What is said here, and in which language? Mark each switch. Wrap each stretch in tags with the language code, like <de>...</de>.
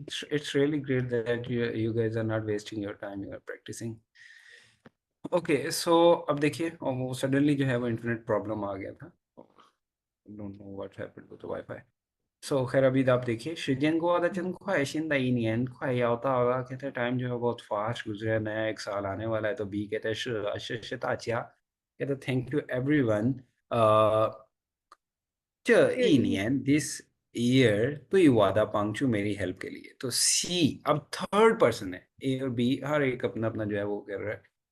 <en>it's really great that you guys are not wasting your time, you are practicing. Okay, so</en> <hi>अब देखिए वो suddenly जो है वो इंटरनेट प्रॉब्लम आ गया था.</hi> <en>Don't know what happened to the Wi-Fi.</en> <hi>So खैर अभी आप देखिए</hi> <zh>时间过得真快，现在一年快要到了。</zh> <hi>कहते हैं टाइम जो है बहुत फास्ट गुजरे, नया एक साल आने वाला है. तो बी कहते हैं</hi> <zh>是，谢谢大家.</zh> <hi>कहते हैं</hi> <en>Thank you everyone.</en> <zh>这一年</zh> <en>this year</en> <zh>对我的帮助</zh> <hi>मेरी हेल्प के लिए. तो सी अब थर्ड पर्सन है, ए और बी हर एक अपना अपना जो है वो कर रहा है.</hi>